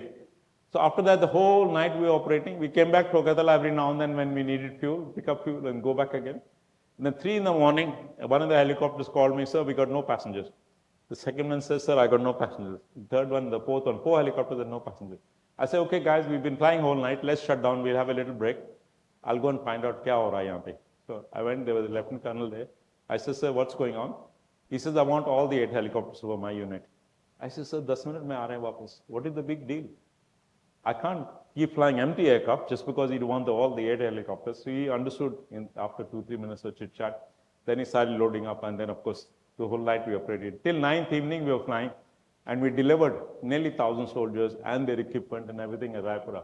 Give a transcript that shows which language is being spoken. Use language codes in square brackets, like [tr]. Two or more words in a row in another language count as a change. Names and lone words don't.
[en] So after that, the whole night we were operating. We came back to Agartala every now and then when we needed fuel, pick up fuel and go back again. And then 3 in the morning, one of the helicopters called me, sir, we got no passengers. The second one says, sir, I got no passengers. The third one, the fourth one, 4 helicopters and no passengers. I said, okay, guys, we've been flying whole night. Let's shut down. We'll have a little break. I'll go and find out [hi] क्या हो रहा है यहाँ पे. [en] So I went, there was a lieutenant colonel there. I said, sir, what's going on? He says, I want all the 8 helicopters over my unit. I said, sir, [hi] 10 minutes में आ रहे हैं वापस. [en] What is the big deal? I can't keep flying empty aircraft just because he want all the 8 helicopters. So he understood after 2-3 minutes of chit chat. Then he started loading up, and then of course the whole night we operated. Till 9th evening we were flying, and we delivered nearly 1,000 soldiers and their equipment and everything at Raipura.